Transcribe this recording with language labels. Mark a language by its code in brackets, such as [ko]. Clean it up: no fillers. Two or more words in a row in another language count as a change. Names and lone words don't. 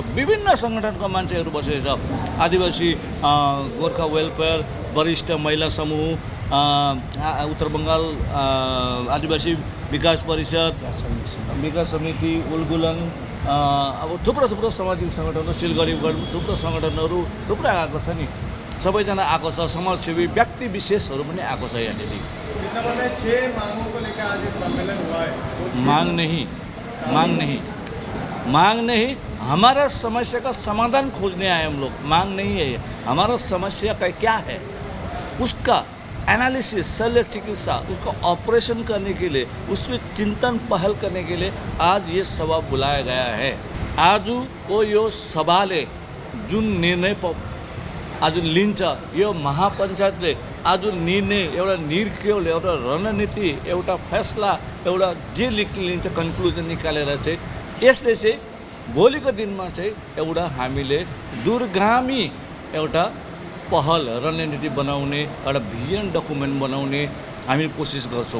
[ne] विभिन्न सङ्गठनका मान्छेहरू बसेको छ। आदिवासी गोर्खा वेलफेयर, वरिष्ठ महिला समूह, उत्तर बङ्गाल आदिवासी विकास परिषद, विकास समिति, उलगुलङ, अब थुप्रो सामाजिक सङ्गठनहरू, सिलगढी थुप्रो सङ्गठनहरू थुप्रै आएको छ नि। सबैजना आएको छ, समाजसेवी व्यक्ति विशेषहरू पनि आएको छ। [hi] यहाँनिर मांग नहीं हमारा समस्या का समाधान खोजने आए हम लोग। मांग नहीं है, हमारा समस्या का क्या है उसका एनालिसिस, शल्य चिकित्सा, उसको ऑपरेशन करने के लिए, उसमें चिंतन पहल करने के लिए आज ये सभा बुलाया गया है। [ne] आज को यो सभाले जुन निर्णय आज लिन्छ यो महापञ्चायतले आज निर्णय एउटा निर्क्रियोल एउटा रणनीति एउटा फैसला एउटा जे लिन्छ कन्क्लुजन निकालेर चाहिँ यसले चाहिँ भोलिको दिनमा चाहिँ एउटा हामीले दूरगामी एउटा पहल रणनीति बनाउने एउटा [en] vision document [ne] बनाउने हामी कोसिस गर्छौँ।